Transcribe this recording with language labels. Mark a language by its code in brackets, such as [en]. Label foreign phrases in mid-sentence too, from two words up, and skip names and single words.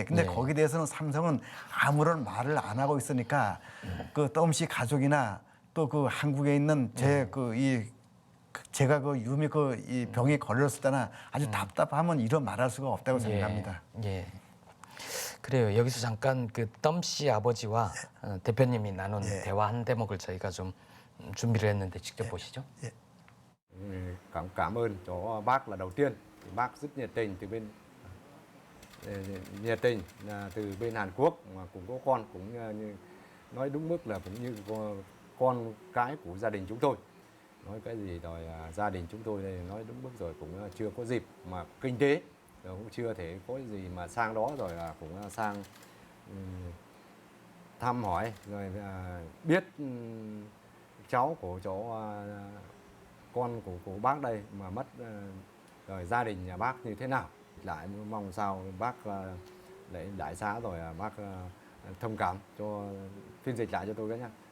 [ko] 근데 거기에 대해서는 삼성은 아무런 말을 안 하고 있으니까 그 덤 씨 가족이나 또 그 한국에 있는 제가 그 유미 이 병에 걸렸을 때나 아주 답답하면 이런 말할 수가 없다고 생각합니다. 예. 그래요. 여기서 잠깐 그 덤 씨 아버지와 대표님이 나눈 대화 한 대목을 저희가 좀 준비를 했는데 직접 보시죠. [vi] Cảm ơn cho bác là đầu tiên. Thì bác rất nhiệt tình từ bên Hàn Quốc mà cũng có con cũng như nói đúng mức là cũng như con cái của gia đình chúng tôi. Nói cái gì rồi gia đình chúng tôi đây nói đúng mức rồi cũng chưa có dịp mà kinh tế rồi cũng chưa thể có gì mà sang đó rồi là cũng sang thăm hỏi rồi biết cháu của con của bác đây mà mất rồi gia đình nhà bác như thế nào, lại mong sao bác để đại xá rồi bác thông cảm cho phiên dịch lại cho tôi cái nhá.